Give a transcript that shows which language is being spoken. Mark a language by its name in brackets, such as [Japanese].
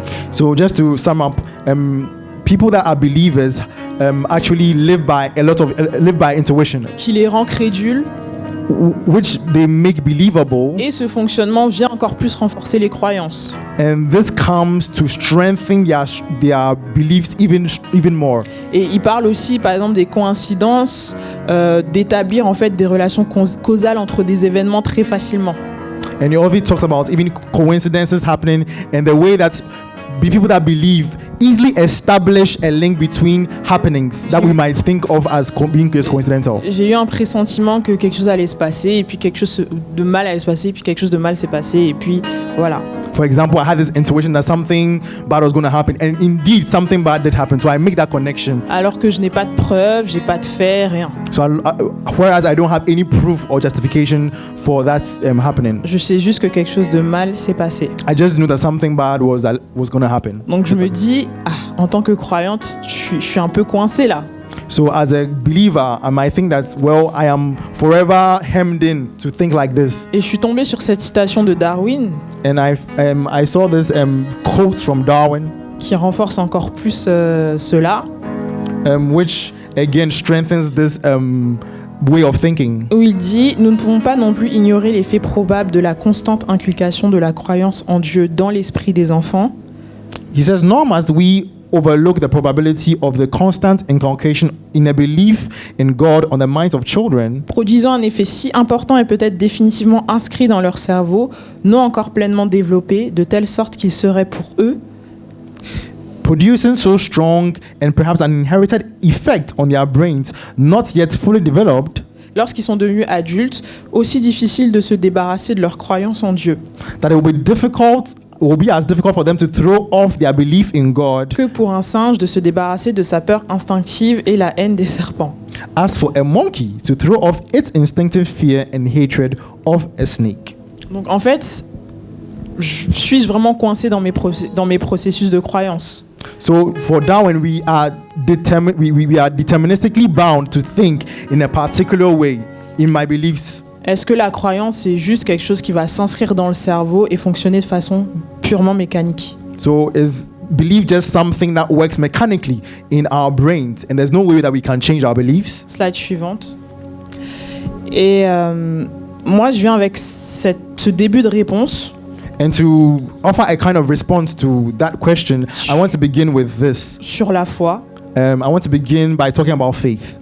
[English] So just to sum up, people that are believers actually live by intuition, [French] Qui les rend crédules, [English] which they make believable, [French] et ce fonctionnement vient encore plus renforcer les croyances. [English] and this comes to strengthen their beliefs even more. [French] Et il parle aussi, par exemple, des coïncidences, d'établir en fait des relations causales entre des événements très facilement. [English] And he always talks about even coincidences happening, and the way that people that believe easily establish a link between happenings that we might think of as being just coincidental. [French] J'ai eu un pressentiment que quelque chose allait se passer, et puis quelque chose de mal allait se passer, et puis quelque chose de mal s'est passé, et puis voilà. [English] For example, I had this intuition that something bad was going to happen, and indeed something bad did happen. So I make that connection. [French] Alors que je n'ai pas de preuves, j'ai pas de faits, rien. [English] So whereas I don't have any proof or justification for that happening, [French] Je sais juste que quelque chose de mal s'est passé. [English] I just knew that something bad was going to happen. [French] Donc je me dis, en tant que croyante, je suis un peu coincée là. [English] So as a believer, I might think that, well, I am forever hemmed in to think like this. [French] Et je suis tombée sur cette citation de Darwin [English] And I saw this quote from Darwin, [French] qui renforce encore plus cela, [English] which again strengthens this way of thinking. [French] où il dit « Nous ne pouvons pas non plus ignorer l'effet probable de la constante inculcation de la croyance en Dieu dans l'esprit des enfants. [English] He says, nor must we overlook the probability of the constant inculcation in a belief in God on the minds of children, [French] produisant un effet si important et peut-être définitivement inscrit dans leur cerveau, non encore pleinement développé, de telle sorte qu'il serait pour eux [English] producing so strong and perhaps an inherited effect on their brains, not yet fully developed, [French] lorsqu'ils sont devenus adultes, aussi difficile de se débarrasser de leur croyance en Dieu [English] that it will be as difficult for them to throw off their belief in God [French] que pour un singe de se débarrasser de sa peur instinctive et la haine des serpents. [English] as for a monkey to throw off its instinctive fear and hatred of a snake. [French] Donc en fait, je suis vraiment coincé dans mes processus de croyance. [English] So for Darwin, we are deterministically bound to think in a particular way in my beliefs. [French] Est-ce que la croyance, c'est juste quelque chose qui va s'inscrire dans le cerveau et fonctionner de façon purement mécanique? [English] So is believe just something that works mechanically in our brains, and there's no way that we can change our beliefs. [French] Slide suivante. Et moi, je viens avec ce début de réponse. [English] And to offer a kind of response to that question, I want to begin with this. [French] Sur la foi. [English] I want to begin by talking about faith.